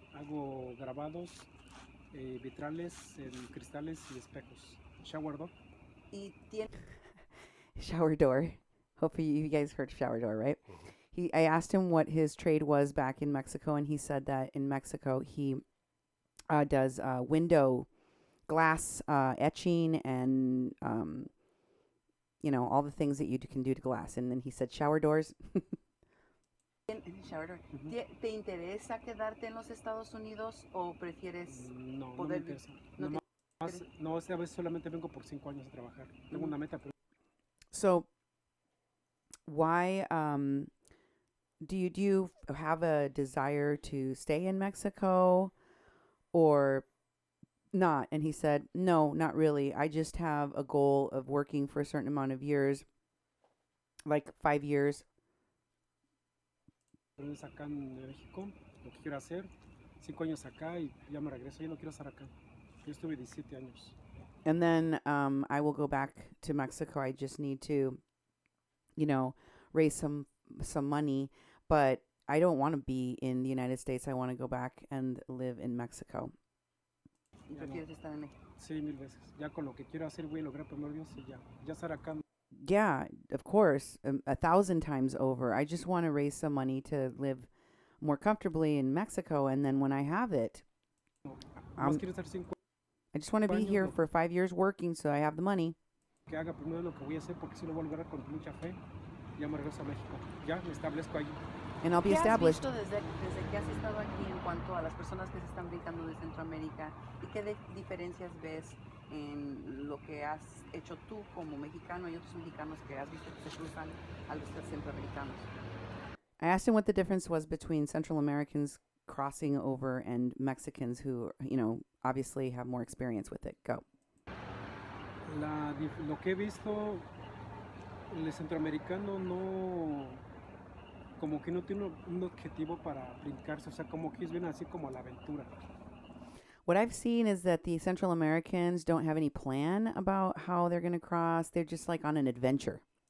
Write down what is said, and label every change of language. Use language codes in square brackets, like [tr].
[es] Hago grabados, vitrales, en cristales y espejos. [en] Shower door. [es] Y tiene... [en] Shower door. Hopefully you guys heard shower door, right? I asked him what his trade was back in Mexico, and he said that in Mexico he does window glass etching and all the things that you can do to glass. And then he said shower doors. Shower door. [es] ¿Te interesa quedarte en los Estados Unidos o prefieres No, poder... no me interesa. No, esta vez solamente vengo por 5 años a trabajar. Tengo una meta, pero... [en] So why do you have a desire to stay in Mexico or not? And he said, no, not really. I just have a goal of working for a certain amount of years, like 5 years. [es] Acá en México, lo que quiero hacer, 5 años acá y ya me regreso. Yo no quiero estar acá. Yo estuve 17 años. [en] And then I will go back to Mexico. I just need to, raise some money. But I don't want to be in the United States. I want to go back and live in Mexico. [es] ¿Prefieres estar en México? Sí, 1000 veces. Ya con lo que quiero hacer voy a lograr primero Dios y ya estar acá. [en] Yeah, of course, 1,000 times over. I just want to raise some money to live more comfortably in Mexico. And then when I have it, [es] Más quiero estar 5 [en] I just want to be here for 5 years working so I have the money. [es] que haga primero lo que voy a hacer porque si lo voy a lograr con mucha fe. Ya me regreso a México. Ya me establezco allí. [en] And I'll be [es] ¿Qué has [en] established. [es] visto desde que has estado aquí en cuanto a las personas que se están brincando de Centroamérica? ¿Y qué diferencias ves en lo que has hecho tú como mexicano y otros mexicanos que has visto que se cruzan a los centroamericanos? [en] I asked him what the difference was between Central Americans crossing over and Mexicans who, obviously have more experience with it. Go. [es] Lo que he visto, el centroamericano no, como que no tiene un objetivo para brincarse, o sea, como que ellos vienen así como a la aventura. [en] What I've seen is that the Central Americans don't have any plan about how they're going to cross. They're just like on an adventure.